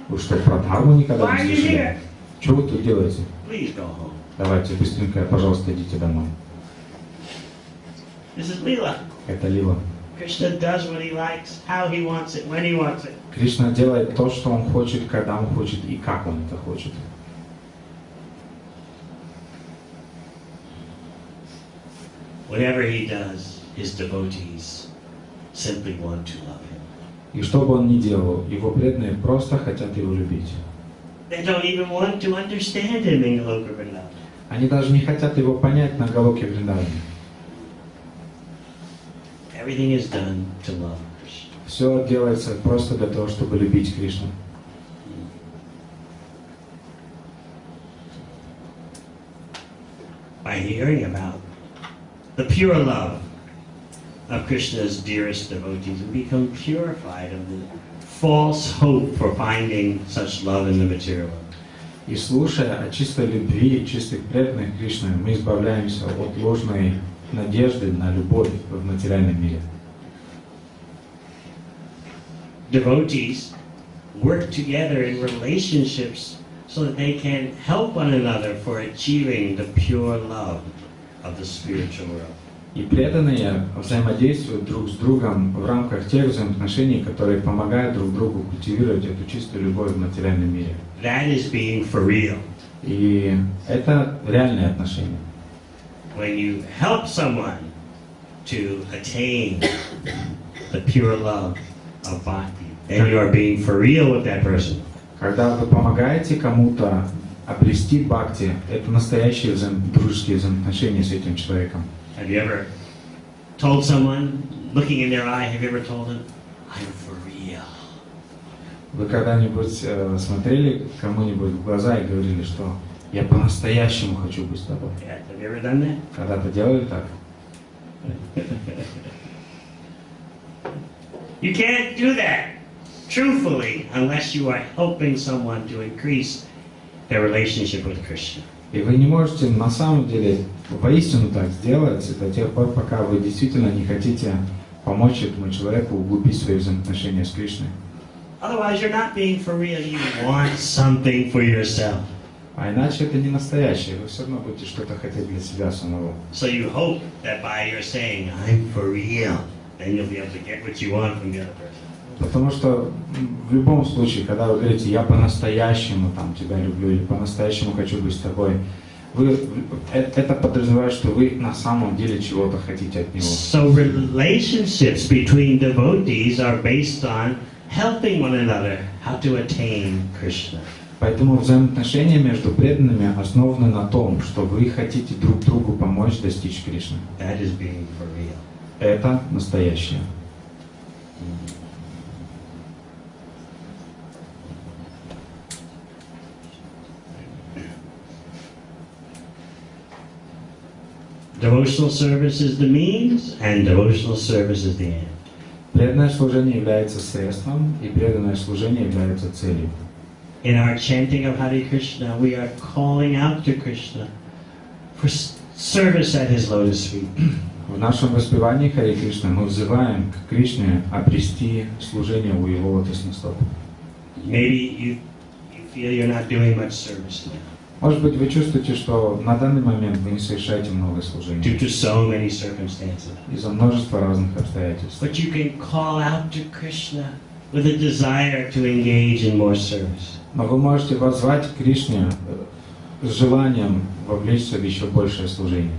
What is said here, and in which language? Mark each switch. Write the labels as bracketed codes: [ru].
[ru] Вы что, про дхарму никогда [en] Why are [ru] не [en] you [ru] слышали? [en] here? [ru] Что вы тут делаете? [en] Please go home. [ru] Давайте быстренько, пожалуйста, идите домой. [en] This is lila. [ru] Это лила. [en] Krishna does what he likes, how he wants it, when he wants it. [ru] Кришна делает то, что он хочет, когда он хочет и как он это хочет. [en] Whatever he does, his devotees simply want to love him. [ru] И что бы он ни делал, его преданные просто хотят его любить. [en] They don't even want to understand him in Goloka Vrindavan. [ru] Они даже не хотят его понять на Галоке Вриндаване. [en] Everything is done to love Krishna. [ru] Все делается просто для того, чтобы любить Кришну. [en] By hearing about the pure love of Krishna's dearest devotees, we become purified of the false hope for finding such love in the material world. [ru] И слушая о чистой любви, чистых преданных Кришны, мы избавляемся от ложной надежды на любовь в материальном мире. [en] devotees work together in relationships so that they can help one another for achieving the pure love of the spiritual world. [ru] И преданные взаимодействуют друг с другом в рамках тех взаимоотношений, которые помогают друг другу культивировать эту чистую любовь в материальном мире. [en] That is being for real. [ru] И это реальные отношения. [en] When you help someone to attain the pure love of bhakti, then you are being for real with that person. [ru] Когда вы помогаете кому-то обрести бхакти, это настоящие дружеские взаимоотношения с этим человеком. [en] Have you ever told someone, looking in their eye, have you ever told them, I'm for real? [ru] Вы когда-нибудь смотрели кому-нибудь в глаза и говорили, что я по-настоящему хочу быть с тобой? [en] Yeah, have you ever done that? [ru] Когда-то делали так? [en] You can't do that truthfully unless you are helping someone to increase their relationship with Krishna. [ru] И вы не можете на самом деле воистину так сделать до тех пор, пока вы действительно не хотите помочь этому человеку углубить свои взаимоотношения с Кришной. [en] Otherwise, you're not being for real. You want something for yourself. [ru] А иначе это не настоящее, вы все равно будете что-то хотеть для себя самого. [en] So you hope that by your saying, I'm for real, then you'll be able to get what you want from the other person. [ru] Потому что в любом случае, когда вы говорите, я по-настоящему там тебя люблю или по-настоящему хочу быть с тобой, это подразумевает, что вы на самом деле чего-то хотите от него. [en] So relationships between devotees are based on helping one another how to attain Krishna. [ru] Поэтому взаимоотношения между преданными основаны на том, что вы хотите друг другу помочь достичь Кришны. [en] That is being for real. [ru] Это настоящее. [en] Devotional service is the means, and devotional service is the end. [ru] Преданное служение является средством, и преданное служение является целью. [en] In our chanting of Hare Krishna, we are calling out to Krishna for service at His lotus feet. [ru] В нашем воспевании Харе Кришны мы взываем к Кришне обрести служение у Его лотосных стоп. [en] Maybe you feel you're not doing much service now. [ru] Может быть, вы чувствуете, что на данный момент вы не совершаете много служений [en] Due to so many circumstances. [ru] из-за множества разных обстоятельств. [en] But you can call out to Krishna with a desire to engage in more service. [ru] Но вы можете воззвать к Кришне с желанием вовлечься в еще большее служение.